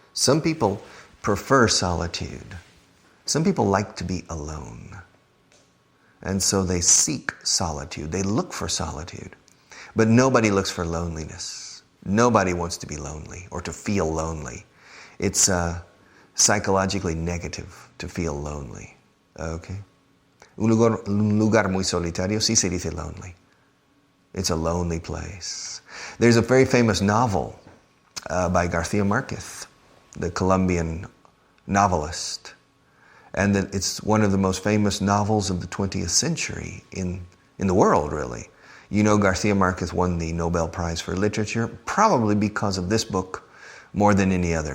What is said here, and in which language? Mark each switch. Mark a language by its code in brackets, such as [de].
[en] Some people prefer solitude. Some people like to be alone. And so they seek solitude. They look for solitude. But nobody looks for loneliness. Nobody wants to be lonely or to feel lonely. It's psychologically negative to feel lonely. Okay? [es] Un lugar muy solitario, sí se dice lonely. [en] It's a lonely place. There's a very famous novel by García Márquez, the Colombian novelist. And that it's one of the most famous novels of the 20th century in the world, really. You know, García Márquez won the Nobel Prize for Literature, probably because of this book more than any other.